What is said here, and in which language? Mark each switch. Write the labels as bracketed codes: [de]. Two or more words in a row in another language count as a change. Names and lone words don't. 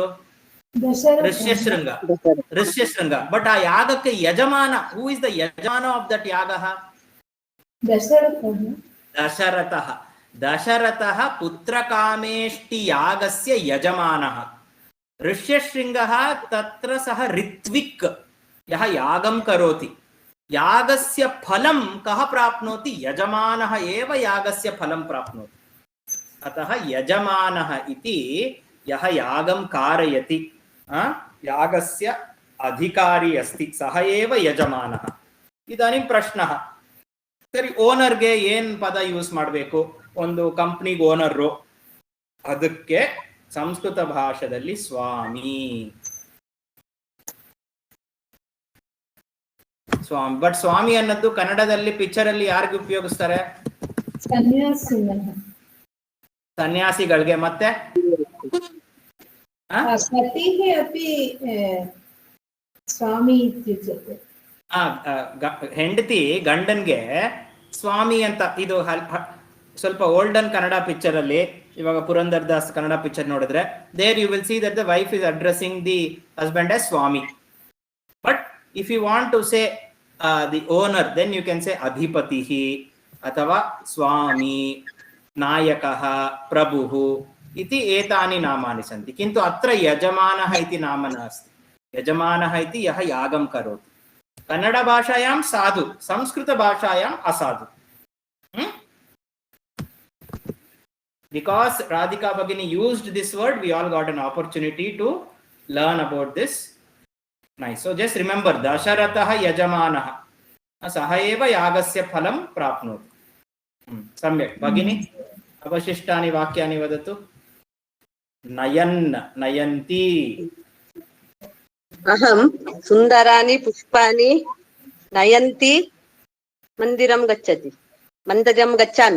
[sa] ಋಷ್ಯಶೃಂಗ. ಋಷ್ಯಶೃಂಗ. [en] ಬಟ್ [kn] ಆ ಯಾಗಕ್ಕೆ ಯಜಮಾನ, [en] who is the ಯಜಮಾನ of that ಯಾಗ? [sa] ದಶರಥಃ. ದಶರಥಃ ಪುತ್ರ ಕಾಮೇಷ್ಟಿ ಯಾಗಸ್ಯ ಯಜಮಾನಃ. ಋಷ್ಯಶೃಂಗಃ ತತ್ರ ಸಹ ಋತ್ವಿಕ್ ಯಹ ಯಾಗಂ ಕರೋತಿ. ಯಾಗಸ್ಯ ಫಲಂ ಕಹ ಪ್ರಾಪ್ನೋತಿ? ಯಜಮಾನಃ ಏವ ಯಾಗಸ್ಯ ಫಲಂ ಪ್ರಾಪ್ನೋತಿ. ಅತಃ ಯಜಮಾನಃ ಇತಿ ಯಹ ಯಾಗಂ कारयति, ಯಾಗಸ್ಯ ಅಧಿಕಾರಿ ಅಸ್ತಿ, ಸಹ ಏವ ಯಜಮಾನಃ. ಇದಾನಿಂ ಪ್ರಶ್ನಃ, [kn] ಸರಿ ಓನರ್ಗೆ ಏನ್ ಪದ ಯೂಸ್ ಮಾಡಬೇಕು? ಒಂದು ಕಂಪ್ನಿಗೆ ಓನರು, ಅದಕ್ಕೆ ಸಂಸ್ಕೃತ ಭಾಷೆಯಲ್ಲಿ ಸ್ವಾಮಿ. ಸ್ವಾಮಿ. ಬಟ್ ಸ್ವಾಮಿ ಅನ್ನೋದು ಕನ್ನಡದಲ್ಲಿ ಪಿಕ್ಚರ್ ಅಲ್ಲಿ ಯಾರಿಗೆ ಉಪಯೋಗಿಸ್ತಾರೆ? ಸನ್ಯಾಸಿಗಳಿಗೆ. ಮತ್ತೆ [sa] ಸ್ವಾಮಿ ಇತ್ಯುಚ್ಯತೆ. [kn] ಹೆಂಡತಿ ಗಂಡನ್ಗೆ ಸ್ವಾಮಿ ಅಂತ. ಇದು ಸ್ವಲ್ಪ ಓಲ್ಡನ್ ಕನ್ನಡ ಪಿಕ್ಚರ್ ಅಲ್ಲಿ, ಇವಾಗ ಪುರಂದರ್ ದಾಸ್ ಕನ್ನಡ ಪಿಕ್ಚರ್ ನೋಡಿದ್ರೆ, [en] there you will see that the wife is addressing the husband as ಸ್ವಾಮಿ. but if you want to say the owner, then you can say [sa] ಅಧಿಪತಿ ಅಥವಾ ಸ್ವಾಮಿ, ನಾಯಕಃ, ಪ್ರಭುಃ इति एतानि नामानि सन्ति. किन्तु अत्र यजमानः इति नाम नास्ति. यजमानः इति यः यागं करोति. कन्नड भाषायां साधु, संस्कृत भाषायाम् असाधु. [en] Because Radhika Bhagini used this word, we all got an opportunity to learn about this. Nice. So just remember, [sa] Dasharatah Yajamanah सः एव यागस्य फलं प्राप्नोति. सम्यक् भगिनी, अवशिष्टानि वाक्यानि वदतु. नयन्, नयन्ति. अहं सुन्दराणि पुष्पाणि नयन्ति मन्दिरं गच्छति, मन्दिरं गच्छामि.